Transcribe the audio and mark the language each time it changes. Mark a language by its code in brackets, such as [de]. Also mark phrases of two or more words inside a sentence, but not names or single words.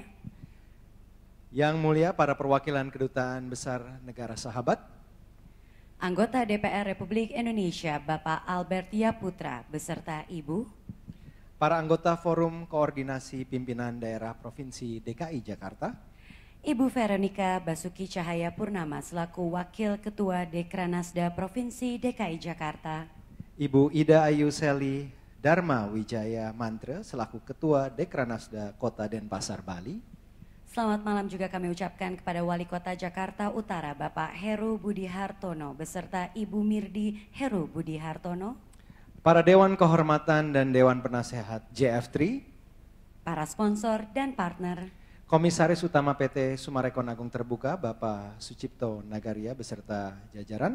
[id] Yang mulia para perwakilan Kedutaan Besar Negara Sahabat, Anggota DPR Republik Indonesia Bapak Albert Yaputra beserta Ibu, para anggota Forum Koordinasi Pimpinan Daerah Provinsi DKI Jakarta, Ibu Veronica Basuki Cahaya Purnama selaku Wakil Ketua Dekranasda Provinsi DKI Jakarta, Ibu Ida Ayu Seli Dharma Wijaya Mantre selaku Ketua Dekranasda Kota Denpasar, Bali. Selamat malam juga kami ucapkan kepada Wali Kota Jakarta Utara Bapak Heru Budi Hartono beserta Ibu Mirdi Heru Budi Hartono, para Dewan Kehormatan dan Dewan Penasehat JF3, para sponsor dan partner, Komisaris Utama PT Sumarekon Agung Terbuka Bapak Sucipto Nagaria beserta jajaran.